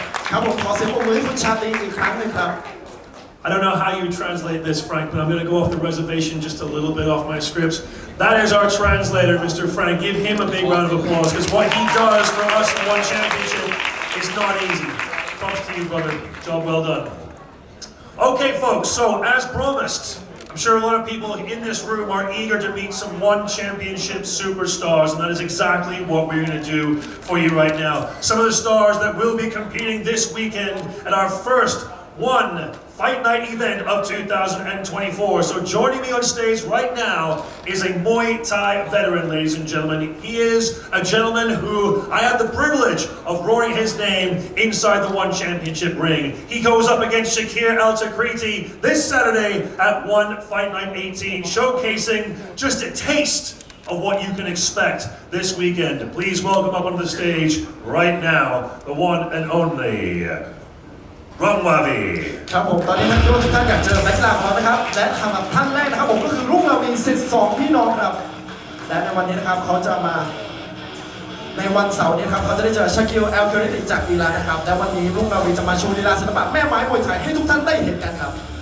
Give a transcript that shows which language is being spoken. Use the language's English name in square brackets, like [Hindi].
[Thai] ครับผมขอเสียงปรบมือให้คุณชาตรีอีกครั้งหนึ่งครับ [English] I don't know how you translate this, Frank, but I'm going to go off the reservation just a little bit off my scripts. That is our translator, Mr. Frank. Give him a big round of applause, because what he does for us in one championship is not easy. Props to you, brother. Job well done. Okay, folks, so as promised, I'm sure a lot of people in this room are eager to meet some one championship superstars, and that is exactly what we're going to do for you right now. Some of the stars that will be competing this weekend at our first one Fight Night event of 2024. So joining me on stage right now is a Muay Thai veteran, ladies and gentlemen. He is a gentleman who I had the privilege of roaring his name inside the One Championship ring. He goes up against Shakir Al-Takriti this Saturday at One Fight Night 18, showcasing just a taste of what you can expect this weekend. Please welcome up on the stage right now, the one and only Rangwavi [Thai] ครับผมตอนนี้ท่านคิดว่าทุกท่านอยากเจอนักกีฬาของเรานะครับและสำหรับท่านแรกนะครับผมก็คือรุ่งราวีสิทธิ์2พี่น้องครับและในวันนี้นะครับเขาจะมาในวันเสาร์นี้ครับเขาจะได้เจอชากิลแอลเกอริติจากอิหร่านนะครับและวันนี้รุ่งราวีจะมาโชว์ลีลาศิลปะแม่ไม้มวยไทยให้ทุกท่านได้เห็นกันครับ